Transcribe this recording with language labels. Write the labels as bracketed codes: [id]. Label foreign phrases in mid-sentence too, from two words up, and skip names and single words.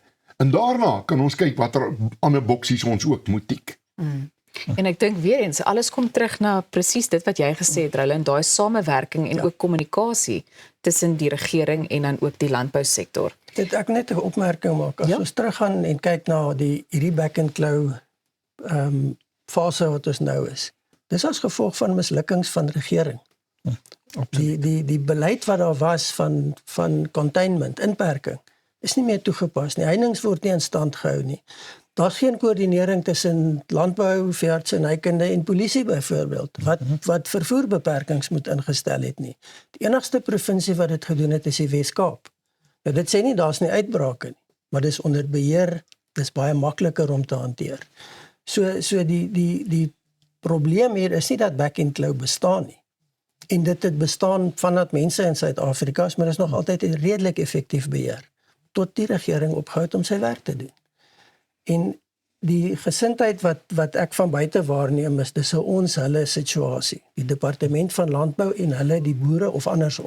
[af] En daarna kan ons kyk watter ander boksies ons ook moet tik. En ek dink weer eens, alles kom terug na presies dit wat jy gesê het, Roland, daai samewerking en ook kommunikasie tussen die regering en dan ook die landbousektor. Dit ek net 'n opmerking maak. As ons teruggaan en kyk na hierdie back and claw fase wat ons nou is. Dis as gevolg van mislukkings van regering. Die beleid wat daar was van containment, inperking, is nie meer toegepas nie. Heininge word nie in stand gehou nie. Daar's geen koördinering tussen landbou, veeartsenykunde en polisie byvoorbeeld, wat vervoerbeperkings moet ingestel het nie. Die enigste provinsie wat dit gedoen het is die Wes-Kaap. Nou dit sê nie daar's nie uitbrake nie, maar dis onder beheer, dis baie makliker om te hanteer. So die probleem hier is nie dat back and claw bestaan nie. En dit het bestaan vandat mense in Suid-Afrika is, maar dit is nog altyd redelik effektief beheer, tot die regering ophou het om sy werk te doen. En die gesindheid wat ek van buite waarneem is, dis ons hulle situasie, die departement van landbou en hulle die boere of andersom.